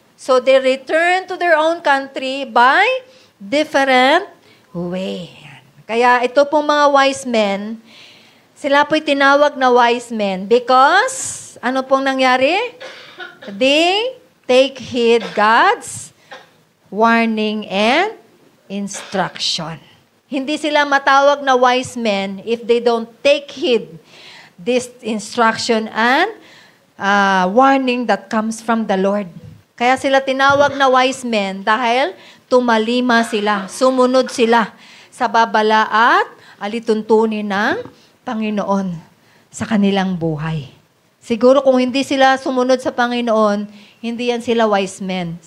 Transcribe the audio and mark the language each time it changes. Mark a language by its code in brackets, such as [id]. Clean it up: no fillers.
[en] So they returned to their own country by different way. [tl] Kaya ito pong mga wise men, sila po'y tinawag na wise men because ano pong nangyari? [en] They take heed God's warning and instruction. [tl] Hindi sila matawag na [en] wise men if they don't take heed this instruction and warning that comes from the Lord. [tl] Kaya sila tinawag na wise men dahil tumalima sila, sumunod sila sa babala at alituntunin ng Panginoon sa kanilang buhay. Siguro kung hindi sila sumunod sa Panginoon, hindi yan sila wise men.